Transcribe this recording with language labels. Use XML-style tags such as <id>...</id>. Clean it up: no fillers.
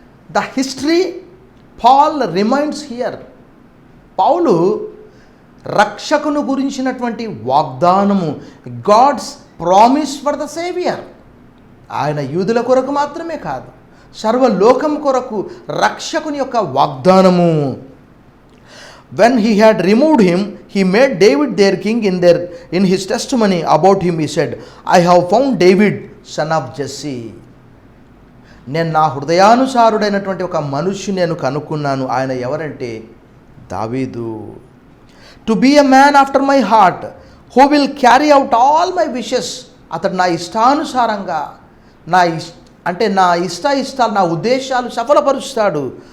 <en>The history Paul reminds here.</en> <te>పౌలు రక్షకును గురించినటువంటి వాగ్దానము,</te> <en>God's promise for the saviour,</en> <te>ఆయన యూదుల కొరకు మాత్రమే కాదు, సర్వలోకం కొరకు రక్షకుని యొక్క వాగ్దానము.</te> <en>When he had removed him, he made David their king. In his testimony about him he said, I have found David, son of Jesse.</en> <te>నేను నా హృదయానుసారుడైనటువంటి ఒక మనుష్యుని నేను కనుక్కున్నాను. ఆయన ఎవరంటే దావీదు.</te> <en>To be a man after my heart, who will carry out all my wishes.</en> <te>అతడు నా ఇష్టానుసారంగా, నా ఇష్టాలు, నా ఉద్దేశాలు సఫలపరుస్తాడు.</te>